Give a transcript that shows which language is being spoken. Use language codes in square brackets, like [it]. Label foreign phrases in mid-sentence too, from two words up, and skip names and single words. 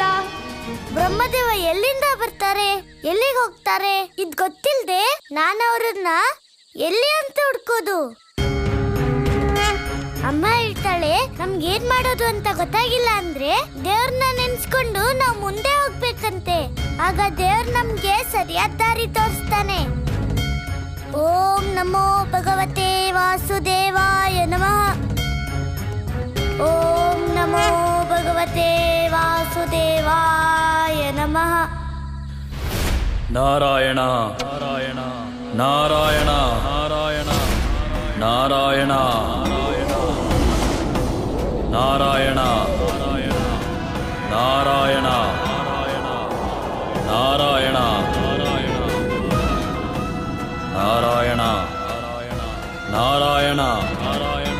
[kn] ಬ್ರಹ್ಮದೇವ ಎಲ್ಲಿಂದ ಬರ್ತಾರೆ, ಎಲ್ಲಿಗೆ ಹೋಗ್ತಾರೆ ಇದ್ ಗೊತ್ತಿಲ್ದೆ ನಾನು ಅವ್ರನ್ನ ಎಲ್ಲಿ ಅಂತ ಹುಡ್ಕೋದು? ಅಮ್ಮ ಹೇಳ್ತಾಳೆ ನಮ್ಗೇನ್ ಮಾಡೋದು ಅಂತ ಗೊತ್ತಾಗಿಲ್ಲ ಅಂದ್ರೆ ದೇವ್ರನ್ನ ನೆನ್ಸ್ಕೊಂಡು ನಾವ್ ಮುಂದೆ ಹೋಗ್ಬೇಕಂತೆ. ಆಗ ದೇವ್ರ ನಮ್ಗೆ ಸರಿಯಾದ ದಾರಿ ತೋರಿಸ್ತಾನೆ. [sa] ಓಂ ನಮೋ ಭಗವತೆ ವಾಸುದೇವಾಯ ನಮಃ. ಓಂ ನಮೋ ಭಗವತೆ ವಾಸುದೇವಾಯ ನಮಃ. ನಾರಾಯಣ ನಾರಾಯಣ ನಾರಾಯಣ ನಾರಾಯಣ ನಾರಾಯಣ ನಾರಾಯಣ ನಾರಾಯಣ ನಾರಾಯಣ ನಾರಾಯಣ ನಾರಾಯಣ ನಾರಾಯಣ.